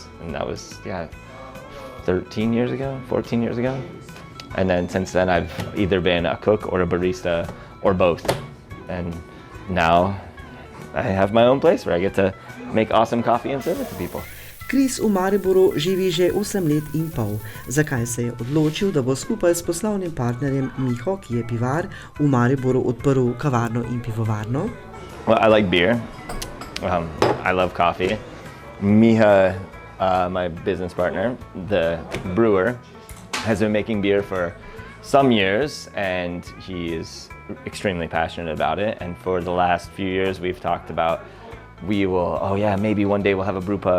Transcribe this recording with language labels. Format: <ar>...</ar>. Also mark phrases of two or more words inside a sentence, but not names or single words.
<en>And that was, 13 years ago, 14 years ago. And then since then, I've either been a cook or a barista or both. And now I have my own place where I get to make awesome coffee and serve it to people.</en> <sl>Chris v Mariboru živi že 8 let in pol. Zakaj se je odločil, da bo skupaj s poslovnim partnerjem Miho, ki je pivar, v Mariboru odprl kavarno in pivovarno?</sl> <en>Well, I like beer. I love coffee. Miha, my business partner, the brewer, has been making beer for some years, and he is extremely passionate about it. And for the last few years, we've talked about maybe one day we'll have a brew pub.</en>